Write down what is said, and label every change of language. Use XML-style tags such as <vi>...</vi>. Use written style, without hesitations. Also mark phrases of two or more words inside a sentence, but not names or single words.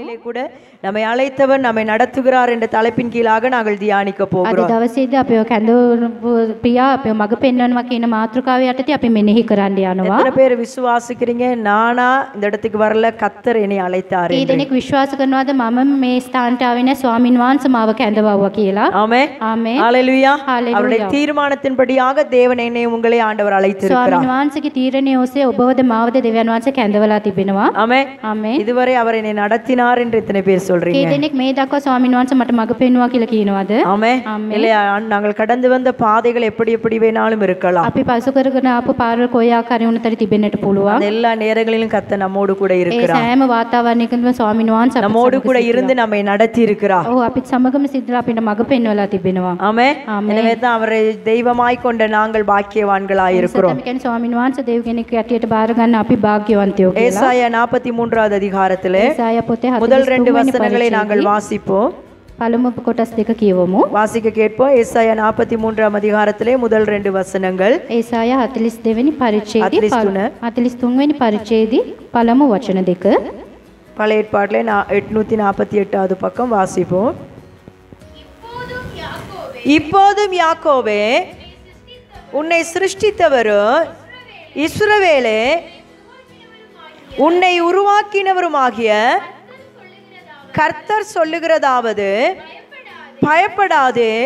<ta>கூட நம்மை அழைத்தவர் நம்மை நடத்துகிறார் என்ற தலைப்பின் கீழாக நாங்கள் தியானிக்க போகிறோம்.</ta> <si>අද දවසේදී අපි කැඳවුණු පියා අපි මඟ පෙන්වනවා කියන මාතෘකාව යටතේ අපි මෙනෙහි කරන්න යනවා.</si> <ta>எத்தனை பேர் விசுவாசிக்கிறீங்க நானா இந்த இடத்துக்கு வரல கர்த்தர் என்னை அழைத்தார்</ta> <si>ඒ දෙනෙක් විශ්වාස කරනවාද මම මේ ස්ථානට ආවේ නැහැ ස්වාමින් වහන්සේ මාව කැඳවුවා කියලා.</si> <ta>ஆமென்</ta> <si>ආමේන්.</si> <ta>ஹalleluya.</ta> <si>Hallelujah.</si> <ta>அவருடைய தீர்மானத்தின்படியாக தேவன் என்னை உங்களை ஆண்டவர் அழைத்திருக்கிறார்.</ta> <si>ස්වාමින් වහන්සේගේ තීරණය ඔස්සේ ඔබවද මාවද දෙවියන් වහන්සේ කැඳවලා තිබෙනවා.</si> <ta>ஆமென்.</ta> <si>ආමේන්.</si> <ta>இதுவரை அவர் என்னை நடத்தினார் என்று எத்தனை பேர்</ta> <si>ඒ</si> <ta>சொல்றீங்க?</ta> <si>දෙනෙක් මේ දක්වා ස්වාමින් වහන්සේ මට මඟ පෙන්වුවා කියලා කියනවාද?</si> <ta>ஆமென். ஆமென். இல்லையா நாங்கள் கடந்து வந்த பாதைகள் எப்படி வேணாலும் இருக்கலாம்.</ta> <si>අපි පසු කරගෙන ආපු පාරවල් කොයි ආකාරයෙන් උනතර තිබෙන්නට පුළුවන්.</si> <ta>அந்த எல்லா நேரங்களிலும் கர்த்தர் நம்மோடு கூட</ta> <si>ඒ</si> <ta>இருக்கிறார்.</ta> <si>සෑම වාතාවරණයකම ස්වාමින් වහන්සේ අපිට</si> <ta>நம்மோடு கூட இருந்து நம்மை நடத்தி இருக்கிறார்.</ta> <si>ඔව් අපිත් සමගම සිද්ධලා අපිට මඟ පෙන්වලා තිබෙනවා.</si> <ta>ஆமென். ஆமென். எனவே தான் அவரை தெய்வமாய் கொண்ட நாங்கள் பாக்கியவான்களாய் இருக்கிறோம்.</ta> <si>අපි කියන්නේ ස්වාමින් වහන්සේ දෙව් කෙනෙක් යටියට බාර ගන්න අපි වාග්යවන්තයෝ කියලා.</si> <ta>ஏசாயா 43வது அதிகாரத்திலே</ta> <si>ඒසායා පොතේ</si> <ta>முதல் 2</ta> <si>43 වෙනි</si> <ta>வசனங்களை</ta> <si>පරිච්ඡේදයේ</si> <ta>நாங்கள் வாசிப்போம்.</ta> <si>පළමු කොටස් දෙක කියවමු.</si> <ta>வாசிக்க கேட்போம். ஏசாயா 43ஆம் அதிகாரத்திலே முதல் 2 வசனங்கள்.</ta> <si>ඒසායා 42 වෙනි පරිච්ඡේදයේ 43 වෙනි පරිච්ඡේදයේ පළමු වචන දෙක.</si> <ta>பழைய ஏற்பாட்டிலே 848வது பக்கம் வாசிப்போம். இப்போதும் யாக்கோபே உன்னை சிருஷ்டித்தவரும் இஸ்ரவேலே உன்னை உருவாக்கினவருமாகிய கர்த்தர் சொல்லுகிறதாவது பயப்படாதே</ta>